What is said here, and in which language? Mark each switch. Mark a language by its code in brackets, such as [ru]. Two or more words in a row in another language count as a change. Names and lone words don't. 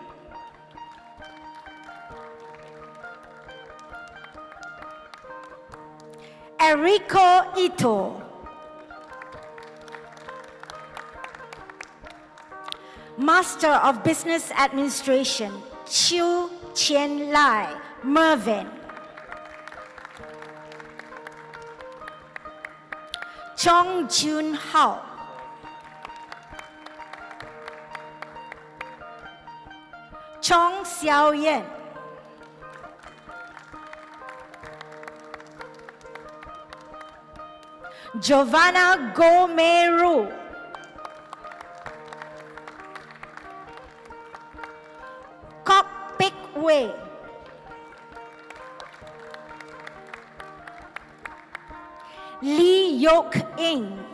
[en] Eriko Ito, Master of Business Administration, Chiu Chien Lai, Mervin, Chong Jun Hao, Chong Xiao Yen, Giovanna Gomeru, Kok Pik Wei, Lee Yok Ing,